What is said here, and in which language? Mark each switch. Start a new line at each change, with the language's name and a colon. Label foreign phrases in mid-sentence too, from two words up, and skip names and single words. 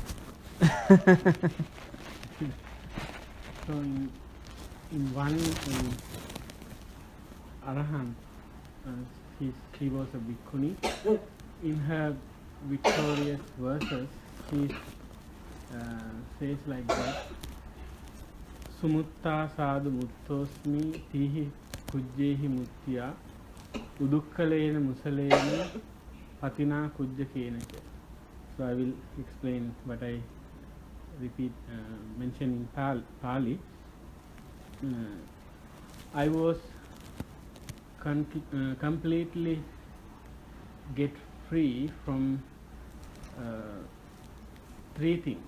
English: So in one Arahant, she was a bhikkhuni. In her victorious verses, she says like that:
Pali: Sumutta sadhu muttosmi tihi kujjehi muttiya udukkalena musalena patina kujja kenaka.
English: So I will explain what I mention in Pali. I was completely get free from three things.